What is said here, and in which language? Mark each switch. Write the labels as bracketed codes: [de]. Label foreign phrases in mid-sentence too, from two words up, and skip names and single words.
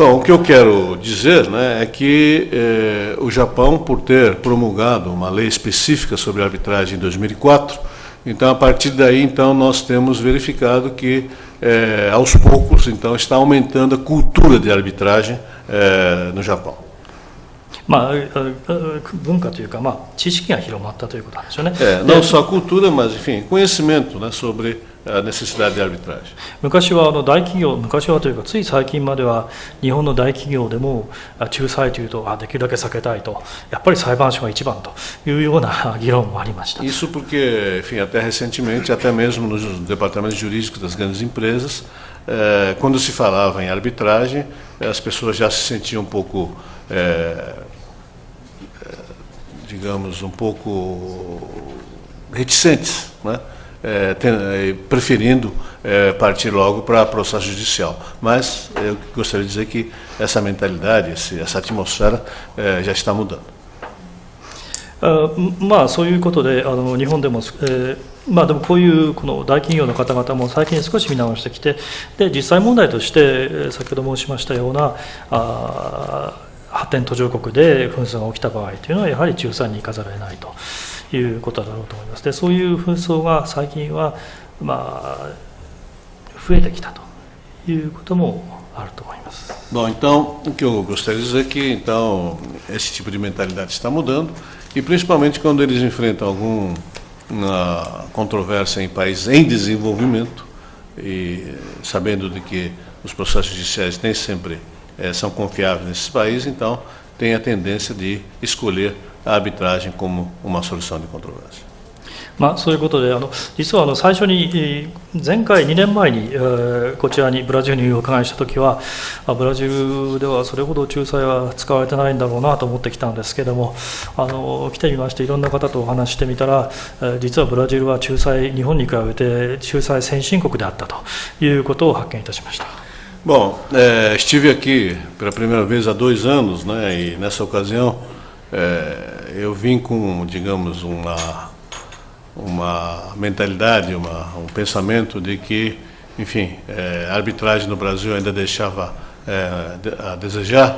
[pt] Bom, o que eu quero dizer, né, é que o Japão, por ter promulgado uma lei específica sobre arbitragem em 2004, então a partir daí então nós temos verificado que aos poucos então está aumentando a cultura de arbitragem no Japão. [ja] 文化というか、知識が広まったということなんでしょうね。 [pt] Não só cultura, mas enfim, conhecimento, né, sobre a necessidade de arbitragem. [ja] 昔は大企業、昔はというかつい最近までは日本の大企業でも仲裁というとできるだけ避けたいと、やっぱり裁判所が一番というような議論もありました。 [pt] Isso porque, enfim, até recentemente, até mesmo nos departamentos jurídicos das grandes empresas, quando se falava em arbitragem, as pessoas já se sentiam um pouco, digamos, um pouco reticentes, né? Preferindo partir logo para processo judicial. Mas eu gostaria de dizer que essa mentalidade, essa atmosfera já está mudando. [ja] まあそういうことで日本でも、まあでもこういうこの大企業の方々も最近少し見直してきて、で実際問題として先ほど申しましたような発展途上国で紛争が起きた場合というのはやはり仲裁に行かざるを得ないということだろうと思います。でそういう紛争が最近はまあ増えてきたということもあると思います。 [pt] Bom, então o que eu gostaria de dizer é que então esse tipo de mentalidade está mudando e principalmente quando eles enfrentam alguma controvérsia em países em desenvolvimento e sabendo de que os processos judiciais nem sempre são confiáveis nesses países, então tem a tendência de escolher a arbitragem como uma solução de controvérsia. [ja] まあ、そういうことで実は最初に前回2年前にこちらにブラジルにお伺いしたときはブラジルではそれほど仲裁は使われてないんだろうなと思ってきたんですけども来てみましていろんな方とお話してみたら実はブラジルは仲裁日本に比べて仲裁先進国であったということを発見いたしました。 [pt] Bom, estive aqui pela primeira vez há 2 anos, né, e nessa ocasião eu vim com, digamos, uma mentalidade, um pensamento de que, enfim, a arbitragem no Brasil ainda deixava a desejar.